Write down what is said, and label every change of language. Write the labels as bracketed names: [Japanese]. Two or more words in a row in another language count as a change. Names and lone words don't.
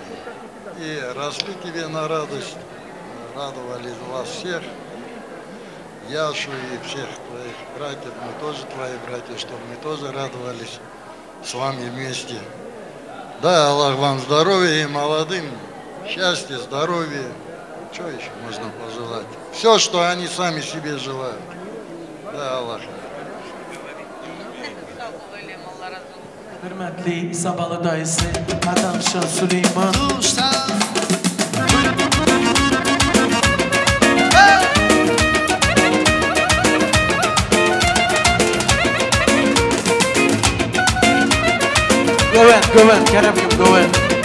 [Russian] И росли тебе на радость, радовали вас всех, Яшу и всех твоих братьев, мы тоже твои братья, чтобы мы тоже радовались с вами вместе. Да, Аллах вам здоровья и молодым, счастья, здоровья. Что еще можно пожелать? Все, что они сами себе желают. Да, Аллах. [Crimean Tatar] Hürmetli İsabalı dayısı Adamşan Süleyman. Göven, Kerem'cim Göven.